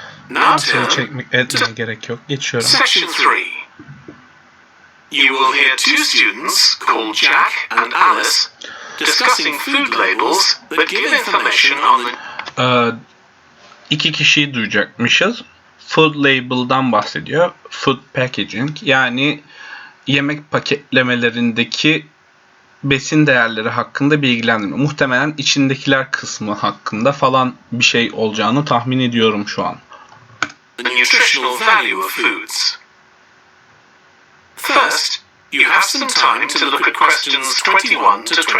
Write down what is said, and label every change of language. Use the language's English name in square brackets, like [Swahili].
[English] Now [Turkish] Seni [English] turn [Turkish] etmeye gerek yok. Geçiyorum. [English] section 3. You will hear two students called Jack and Alice discussing food labels that give information on the [Turkish] İki kişiyi duyacakmışız. Food label'dan bahsediyor. Food packaging, yani yemek paketlemelerindeki besin değerleri hakkında bilgilendirme. Muhtemelen içindekiler kısmı hakkında falan bir şey olacağını tahmin ediyorum şu an. [English] The nutritional value of foods. First, you have some time to look at questions 21 to 26.